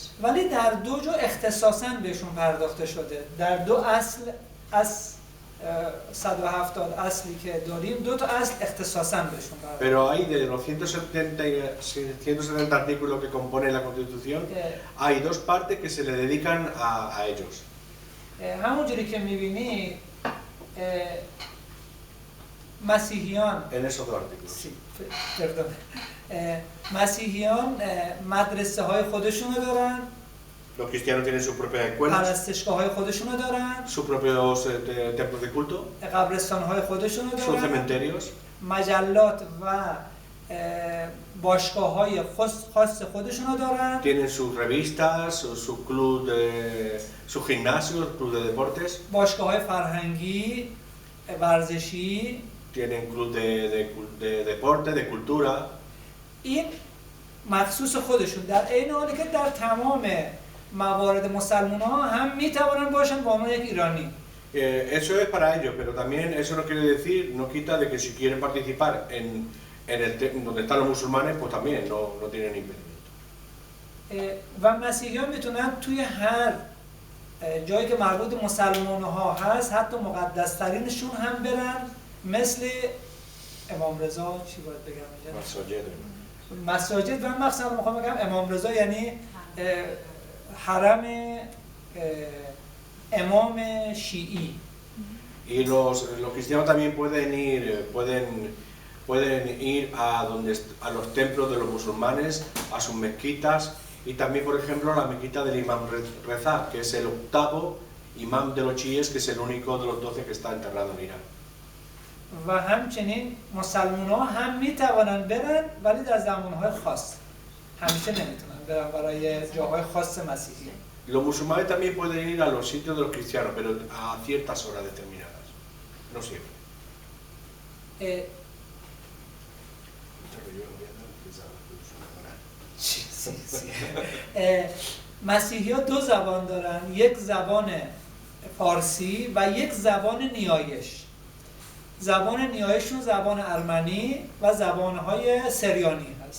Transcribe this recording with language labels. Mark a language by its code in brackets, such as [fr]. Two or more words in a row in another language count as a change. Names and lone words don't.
[fa] ولی در دو جا اختصاصاً بهشون پرداخته شده. در دو اصل از 170 اصلی که داریم دو تا اصل اختصاصاً بهشون پرداخته. [es] Pero hay de los 170 artículos que componen la Constitución, hay dos partes que se le dedican a ellos. [fa] همونجوری که می‌بینی مسیحیان [es] En esos dos artículos. [fa] مسیحیان مدرسه های خودشونو دارن. [es] Los cristianos tienen sus propias escuelas, [fa] پرستشگاه‌های خودشونو دارن، [es] sus propios templos de culto, [fa] قبرستان‌های خودشونو [es] sus [fa] دارن، [es] cementerios, [fa] مجلات و باشگاه‌های خاص خودشونو دارن، [es] tienen sus revistas, su club sus gimnasios, club de deportes, [fa] باشگاه‌های فرهنگی، ورزشی، [es] tienen club de deporte, de cultura. [fa] این مخصوص خودشون، در عین حالی که در تمام موارد مسلمان‌ها هم میتوانن باشن به عنوان یک ایرانی. [es] Eso es para ellos, pero también eso no quiere decir, no quita de que si quieren participar donde están los musulmanes, pues también no tienen impedimento. [fa] و مسیحیان میتونن توی هر جایی که مربوط به مسلمان‌ها هست، حتی مقدس‌ترینشون هم برن، مثل امام رضا چی باید بگم؟ مساجد و مخصوصا میخوام بگم امام رضا یعنی حرم امام شیعی. [es] Y los cristianos también pueden ir a los templos de los musulmanes, a sus mezquitas y también, por ejemplo, a la mezquita del Imam Reza, que es el octavo imam de los chiíes, que es el único de los 12 que está enterrado en Irán. [fa] و همچنین مسلمان‌ها هم میتوانن برن ولی در زمان‌های خاص. همیشه نمیتونن برن برای جاهای خاص مسیحی. [es] Los musulmanes también pueden ir a los sitios de los cristianos, pero a ciertas horas determinadas, no siempre. [fa] مسیحی‌ها دو زبان دارن، یک زبان فارسی و یک زبان نیایش. زبان نیایششون زبان ارمنی و زبان‌های سریانی هست.